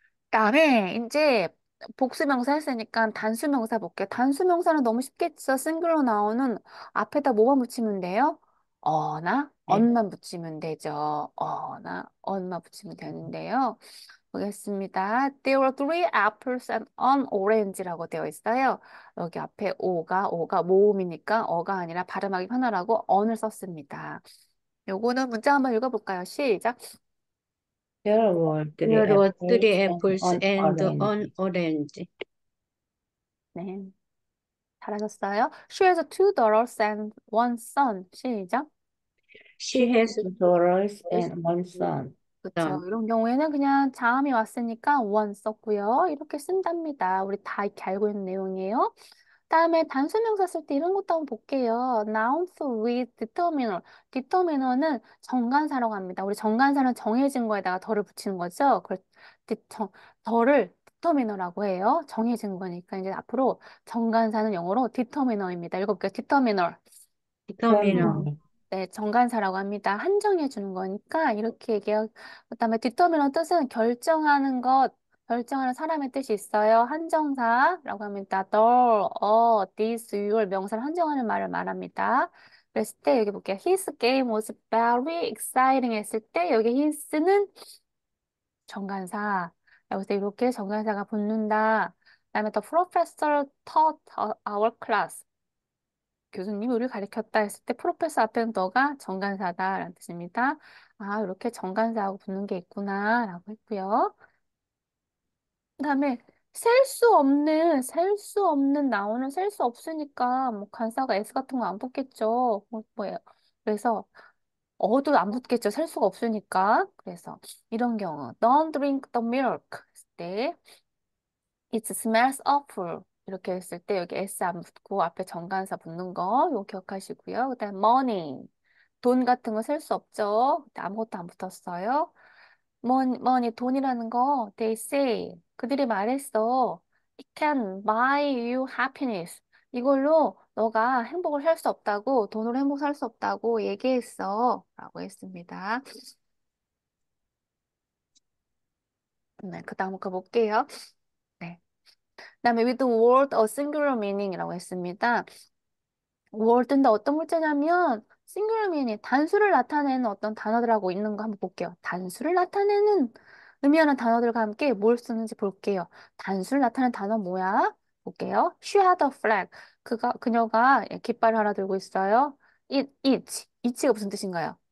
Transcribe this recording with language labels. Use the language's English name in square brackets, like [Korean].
[Korean] 그다음에 이제 복수명사 했으니까 단수명사 볼게요. 단수명사는 너무 쉽겠죠. 싱글로 나오는 앞에다 뭐만 붙이면 돼요? 어나 네. 언만 붙이면 되죠. 어나 언만 붙이면 되는데요. 보겠습니다. [English] There were three apples and an orange [Korean] 라고 되어 있어요. 여기 앞에 오가 모음이니까 어가 아니라 발음하기 편하라고 언을 썼습니다. 요거는 문자 한번 읽어볼까요? 시작. [English] There were three There were apples three and apples an and an orange. orange. [Korean] 네. 잘하셨어요. [English] She has two daughters and one son. [Korean] 시작. [English] She She has has two daughters one and one son. [Korean] 그렇죠. [English] son. [Korean] 이런 경우에는 그냥 자음이 왔으니까 one 썼고요. 이렇게 쓴답니다. 우리 다 이렇게 알고 있는 내용이에요. 다음에 단수명사 쓸 때 이런 것도 한번 볼게요. [English] Nouns with determiner. determiner는 [Korean] 정관사라고 합니다. 우리 정관사는 정해진 거에다가 덜을 붙이는 거죠. 그걸 덜을 determiner라고 해요. 정해진 거니까 이제 앞으로 정관사는 영어로 determiner입니다. 읽어볼게요. determiner. [English] Determiner. [Korean] 네, 정관사라고 합니다. 한정해 주는 거니까 이렇게 얘기해요. 그다음에 디터미넌 뜻은 결정하는 것, 결정하는 사람의 뜻이 있어요. 한정사라고 합니다. the, this, your 명사를 한정하는 말을 말합니다. 그랬을 때 여기 볼게요. [English] His game was very exciting [Korean] 했을 때 여기 his는 정관사. 여기서 이렇게 정관사가 붙는다. 그다음에 [English] the professor taught our class. [Korean] 교수님이 우리를 가르쳤다 했을 때 프로페서 앞에는 너가 정관사다라는 뜻입니다. 아, 이렇게 정관사하고 붙는 게 있구나라고 했고요. 그다음에 셀 수 없는 나오는 셀 수 없으니까 뭐 간사가 S 같은 거 안 붙겠죠. 뭐예요? 그래서 어도 안 붙겠죠. 셀 수가 없으니까. 그래서 이런 경우 [English] don't drink the milk [Korean] 했을 때 [English] it smells awful [Korean] 이렇게 했을 때 여기 S 안 붙고 앞에 정관사 붙는 거 이거 기억하시고요. 그다음 money 돈 같은 거 셀 수 없죠. 아무것도 안 붙었어요. 뭐니 돈이라는 거 [English] they say [Korean] 그들이 말했어 [English] it can buy you happiness [Korean] 이걸로 너가 행복을 살 수 없다고 돈으로 행복 살 수 없다고 얘기했어 라고 했습니다. 네, 그 다음 거 볼게요. 네. [English] 그다음에 with the word a singular meaning [Korean] 이라고 했습니다. word인데 어떤 물체냐면 singular meaning 단수를 나타내는 어떤 단어들하고 있는 거 한번 볼게요. 단수를 나타내는 의미하는 단어들과 함께 뭘 쓰는지 볼게요. 단수를 나타내는 단어 뭐야? 볼게요. [English] She had a flag. [Korean] 그녀가 깃발을 하나 들고 있어요. Each가 무슨 뜻인가요?